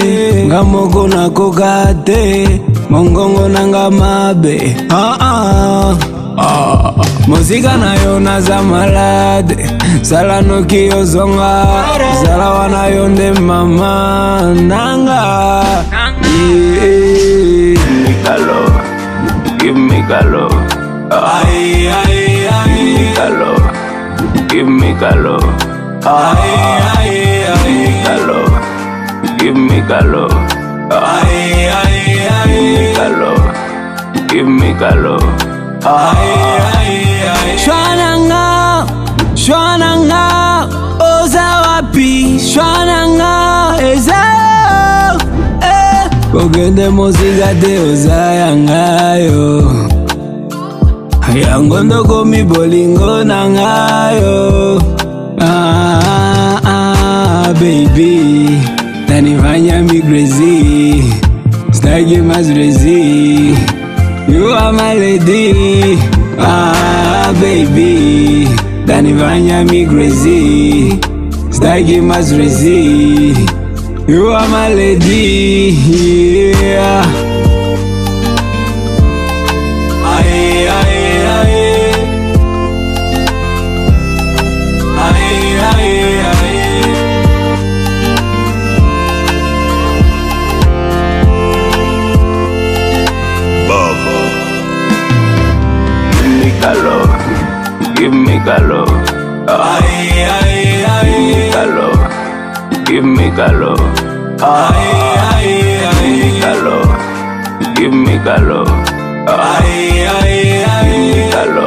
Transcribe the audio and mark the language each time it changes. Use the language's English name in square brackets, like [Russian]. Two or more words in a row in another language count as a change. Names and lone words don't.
[Lingala] Ngamoko na kokate. Mongongo nanga mabe. Muzika nayo naza malade. Sala no kiyozonga. Sala wana yonde mama nanga. Mikalo, [English] give me kalo. Ay ay ay. Kalo, give me kalo. Ay ay ay. Kalo, give me kalo. Ay ay ay. Kalo, give me kalo. Ay ay ay. [Lingala] Shwananga, oza wapi? Shwananga, eza. Kogende muzika de oza yangayo. Yangondo komi bolingo nangayo. [Swahili] Baby, nanifanya mi crazy. Staki mazrezi. [English] You are my lady. [Swahili] Baby, nanifanya mi crazy. Staki mazrezi. [English] You are my lady. Yeah. Ay ay ay. Ay ay ay. Baba. Give me kalo. Ay ay ay. Kalo. Give me kalo. Ay ay ay. Kalo. Give me kalo. Ay ay ay. Kalo.